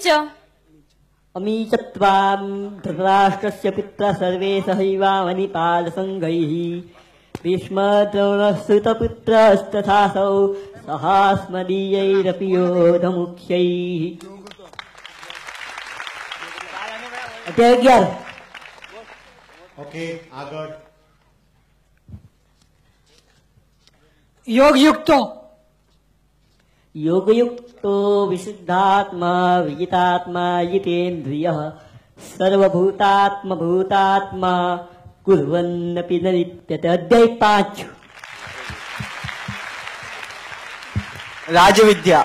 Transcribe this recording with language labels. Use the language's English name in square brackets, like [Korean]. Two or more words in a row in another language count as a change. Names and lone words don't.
[Sanskrit] અમીચત્વાં ધૃતરાષ્ટ્રસ્ય પિત્રા સર્વે સહૈવાવનિપાલસંઘૈઃ ભીષ્મદ્રોણસ્તુતપુત્રસ્તથાસૌ સહાસ્મદીયૈરપि યોધમુખ્યૈઃ. [Gujarati] અધ્યાય 11. ઓકે, આગળ. [Sanskrit] યોગયુક્તો, योगयुक्तो विशुद्धात्मा विजितात्मा जितेन्द्रियः सर्वभूतात्मभूतात्मा कुर्वन्नपि न लिप्यते। अध्याय 5 राजविद्या।